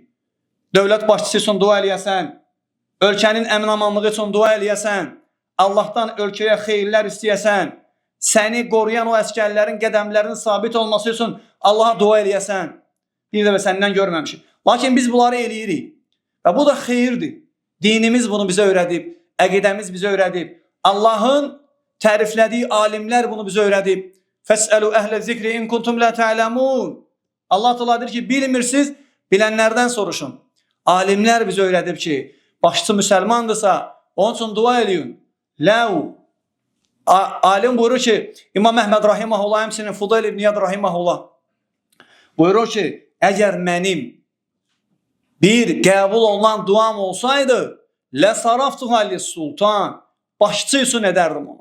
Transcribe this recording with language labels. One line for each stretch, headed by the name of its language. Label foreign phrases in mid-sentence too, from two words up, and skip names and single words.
Azerbaijani: Dövlət başçısı üçün dua eləyəsən, ölkənin əmin-amanlığı üçün dua eləyəsən, Allahdan ölkəyə xeyirlər istəyəsən, səni qoruyan o əskərlərin qədəmlərinin sabit olması üçün Allaha dua eləyəsən, bir dəfə səndən görməmişik. Lakin biz bunları eləyirik. Və bu da xeyirdir. Dinimiz bunu bizə öyrədib, əqidəmiz bizə öyrədib. Allahın təriflədiyi alimlər bunu bizə öyrədib.
Arabic: فاسألوا أهل الذكر إن كنتم لا تعلمون.
Azerbaijani: Allah Teala deyir ki, bilmirsiniz, bilənlərdən soruşun. Alimlər bizə öyrədib ki, başçı müsəlmandırsa, onun üçün dua eləyin. Ləu. Alim buyurur ki, İmam Əhməd Rahiməhullah, həmçinin Fudayl ibn İyad Rahiməhullah buyurur ki, əgər mənim bir qəbul olunan duam olsaydı,
Arabic: لصرفتها للسلطان,
Azerbaijani: başçı üçün edərdim onu.